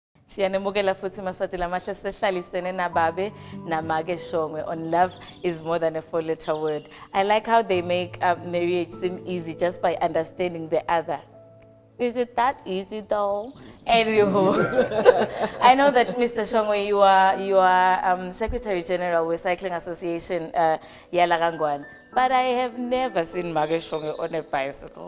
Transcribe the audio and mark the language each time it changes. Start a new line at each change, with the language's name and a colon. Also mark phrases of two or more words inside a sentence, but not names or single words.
Swati: Siyanemukela futhi maswati lamahle sehlalisene nababe namake Shongwe
English: on love is more than a four-letter word. I like how they make marriage seem easy just by understanding the other. Is it that easy though? Anywho, I know that Mr. Shongwe, you are Secretary General with Cycling Association Yalagangwan, but I have never seen Mage Shongwe on a bicycle.